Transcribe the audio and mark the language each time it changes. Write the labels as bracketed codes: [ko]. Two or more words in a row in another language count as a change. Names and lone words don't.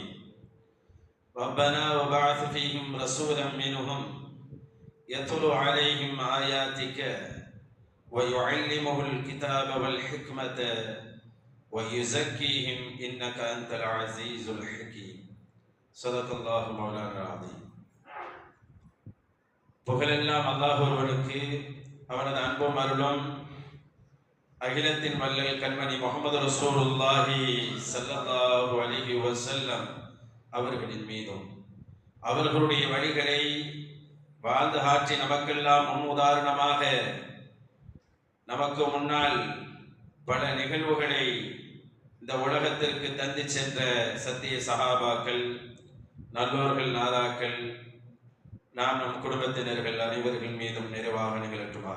[ar] ربنا وبعث فيهم رسولا منهم يتلو عليهم آياتك ويعلمه الكتاب والحكمة ويزكيهم إنك أنت العزيز الحكيم. صدق الله مولانا العظيم. [ta] புகழெல்லாம் அல்லாஹ் ஒருவனுக்கு, அவனது அன்பும் அருளும் அகிலத்தின் வல்லல் கண்மணி முஹம்மது [ar] رسول الله صلى الله عليه وسلم [ta] அவர்களின் மீதும், அவர்களுடைய வழிகளை வாழ்ந்து ஆற்றி நமக்கெல்லாம் முன்னுதாரணமாக நமக்கு முன்னால் பல நிகழ்வுகளை இந்த உலகத்திற்கு தந்து சென்ற சத்திய சஹாபாக்கள், நல்லோர்கள், நாதாக்கள், நாம் நம் குடும்பத்தினர்கள் அனைவர்கள் மீதும் நிறைவாக நிகழட்டுமாக.